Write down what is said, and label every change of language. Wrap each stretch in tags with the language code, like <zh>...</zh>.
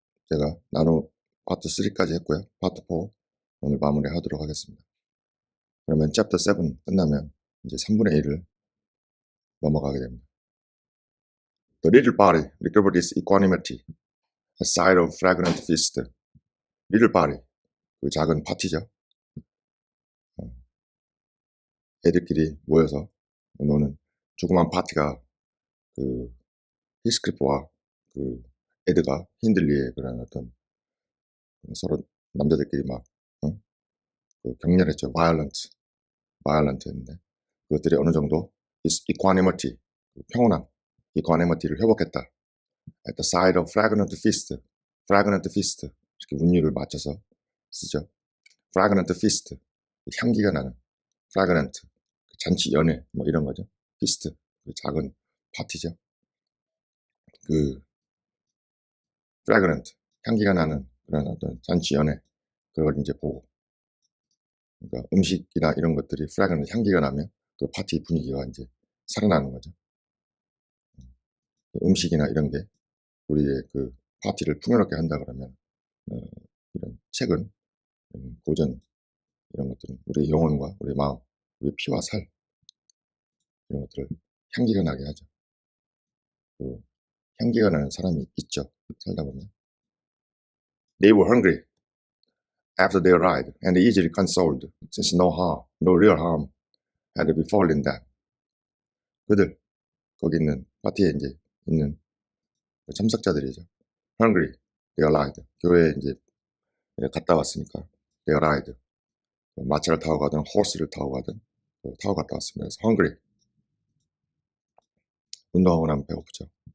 <ko>제가 나눠 파트 3까지 했고요. 파트 4 오늘 마무리하도록 하겠습니다. 그러면 Chapter 7 끝나면 이제 3분의 1을 넘어가게 됩니다.</ko> <en>The little body recovered its equanimity at sight of fragrant feast. Little body,</en> <ko>그 작은 파티죠. 애들끼리 모여서 노는 조그만 파티가 그 히스크리프와 그 에드가 힌들리의 그런 어떤 서로 남자들끼리 막 그 격렬했죠. violent했는데 그것들이 어느 정도 equanimity, 평온함, equanimity를 회복했다.</ko> <en>At the sight of fragrant feast,</en> <ko>이렇게 운율을 맞춰서 쓰죠.</ko> <en>fragrant feast,</en> <ko>향기가 나는 fragrant, 잔치 연회 뭐 이런 거죠. feast, 작은 파티죠. 그 fragrant, 향기가 나는 그런 어떤 잔치 연회 그걸 이제 보고, 그러니까 음식이나 이런 것들이 fragrant 향기가 나면 그 파티 분위기가 이제 살아나는 거죠. 음식이나 이런 게 우리의 그 파티를 풍요롭게 한다 그러면 이런 책은 고전 이런 것들은 우리 영혼과 우리 마음, 우리 피와 살 이런 것들을 향기가 나게 하죠. 그 향기가 나는 사람이 있죠. 살다 보면.</ko> <en>They were hungry after their ride and easily consoled, since no real harm had befallen them.</en> <ko>그들 거기 있는 파티에 이제 있는 참석자들이죠.</ko> <en>Hungry, their ride.</en> <ko>교회에 이제 갔다 왔으니까</ko> <en>their ride.</en> <ko>마차를 타고 가든 호스를 타고 가든 타고 갔다 왔습니다. 그래서 hungry, 운동하고 나면 배고프죠.</ko>